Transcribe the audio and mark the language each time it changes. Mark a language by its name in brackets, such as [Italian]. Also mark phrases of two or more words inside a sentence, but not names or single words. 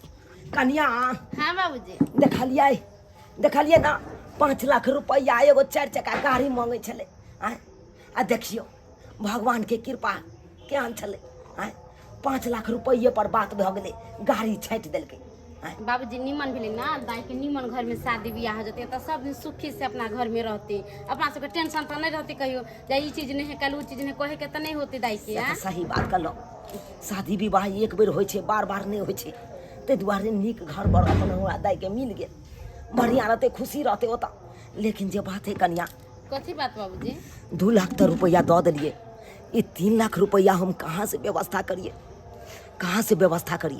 [Maithili] कन्या हाँ बाबूजी देखलियै ना 5 लाख रुपया एगो 4 चक्का गाड़ी मांगे छलै आय आ देखियो भगवान के कृपा केहन छलै आय 5 लाख रुपये पर बात भऽ गेलै गाड़ी छाटि देलकै आय। बाबूजी निमन भेलै ना दाई के निमन घर में शादी बियाह हो जते तो सब दिन सुखी से अपना घर में रहते अपना सबके टेंशन तो नहीं रहती कहियो जा ई चीज नहीं है कल उ चीज नहीं कहे के तो नहीं होती दाई के। से तऽ सही बात कहलहुँ। शादी विवाह एक बेर होइ छै बार बार नहीं होइ छै ताहि दुआरे नीक घर पर अपन हमरा दाई के मिल गेल बढ़िया रहते खुशी रहते ओतऽ। लेकिन जे बात है कन्या कथी बात बाबूजी 2 लाख तो रुपया दऽ देलिए ये 3 लाख रुपया हम कहाँ से व्यवस्था करिए